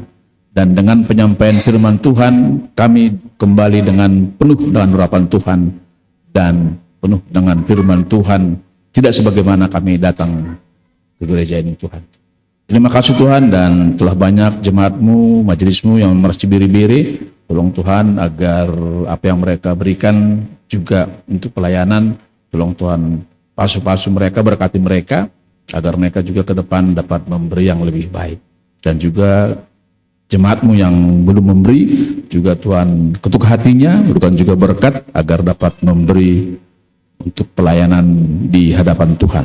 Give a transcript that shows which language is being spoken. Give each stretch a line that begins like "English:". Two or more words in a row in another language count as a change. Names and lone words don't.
Indonesian: Dan dengan penyampaian firman Tuhan, kami kembali dengan penuh dengan urapan Tuhan dan penuh dengan firman Tuhan, tidak sebagaimana kami datang ke gereja ini Tuhan. Terima kasih Tuhan, dan telah banyak jemaat-Mu, majelis-Mu yang memeras biri-biri. Tolong Tuhan agar apa yang mereka berikan juga untuk pelayanan, tolong Tuhan pasu-pasu mereka, berkati mereka, agar mereka juga ke depan dapat memberi yang lebih baik. Dan juga jemaatmu yang belum memberi, juga Tuhan ketuk hatinya, berikan juga berkat agar dapat memberi untuk pelayanan di hadapan Tuhan.